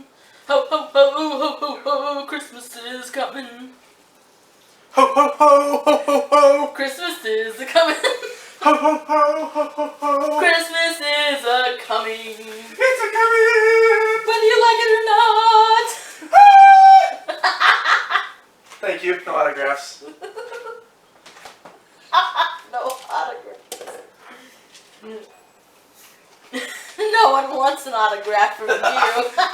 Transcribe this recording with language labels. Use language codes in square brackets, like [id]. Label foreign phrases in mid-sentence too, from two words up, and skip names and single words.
[en] Ho, ho, ho, ho, ho, ho, Christmas is coming. Ho ho ho ho ho ho! Christmas is a-comin'. Ho ho ho ho ho ho! Christmas is a-coming. It's a coming! Whether you like it or not. Thank you. No autographs. No autographs. No one wants an autograph from you.